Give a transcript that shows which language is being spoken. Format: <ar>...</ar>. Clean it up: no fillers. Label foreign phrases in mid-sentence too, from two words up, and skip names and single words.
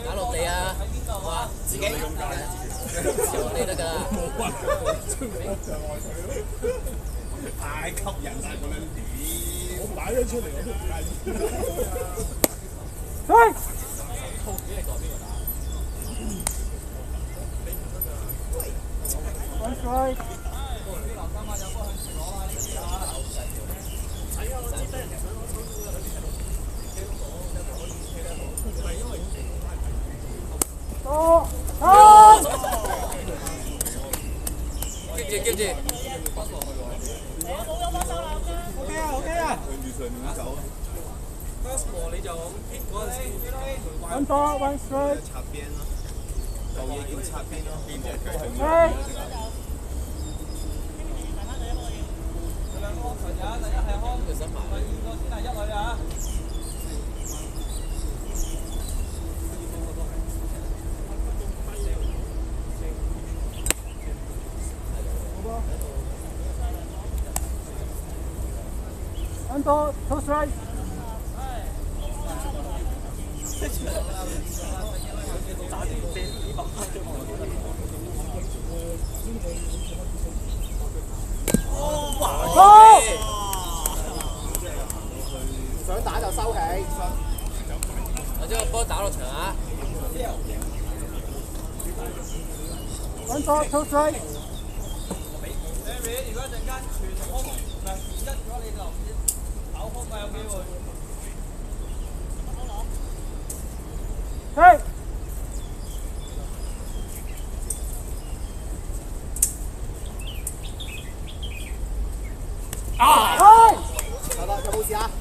<yue>打落地啊！哇，自己自落地得㗎。冇啊！太吸引晒嗰兩點。我擺咗出嚟我都唔介意。</yue> <en>喂！One strike。哦！啊！</en> <yue>接住。 OK 啊 OK 啊！向住上面走。</yue> <en>First ball</en> <yue>你就hit 嗰陣時。</yue> <en>One ball, one strike。</en> <yue>擦邊咯，做嘢叫擦邊咯，邊隻腳向係。兩個球人，第一係康，第二個先係一女啊！</yue> <en>One ball, two strike。</en> <yue>想打就收起。我將個波打落場啊</yue> <en>！One ball, two strike。</en> <yue>如果一陣間全空唔係一咗你就跑空咪有機會。係。有冇事啊？</yue>